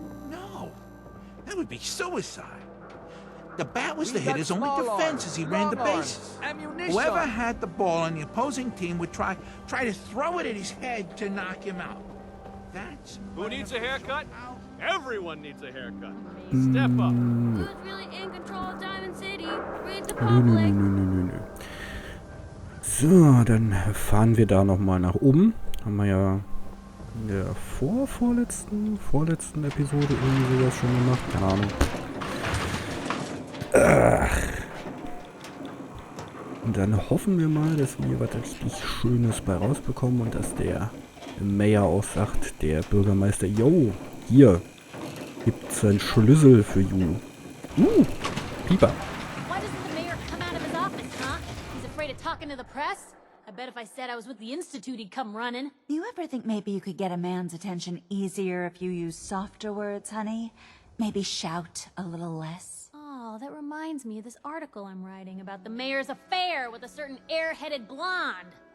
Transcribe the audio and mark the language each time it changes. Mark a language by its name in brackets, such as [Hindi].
[English] No, that would be suicide. The bat was to hit his only defense as he ran the bases. Whoever had the ball on the opposing team would try to throw it at his head to knock him out. That's Who needs a haircut? Everyone needs a haircut. Step up. Who's really in control of Diamond City? Read the [German] Nö, nö, [English] public. [German] nö, nö, nö. So, dann fahren wir da nochmal nach oben. Haben wir ja in der vorletzten Episode irgendwie sowas schon gemacht. Keine Ahnung. Und dann hoffen wir mal, dass wir was richtig Schönes bei rausbekommen und dass der Mayor auch sagt, der Bürgermeister, yo, hier gibt's einen Schlüssel für you. Pieper. [English] Why doesn't the mayor come out of his office, huh? He's afraid of talking to the press? I bet if I said I was with the Institute, he'd come running. You ever think maybe you could get a man's attention easier if you use softer words, honey? Maybe shout a little less? Oh, that reminds me of this article I'm writing about the mayor's affair with a certain airheaded blonde.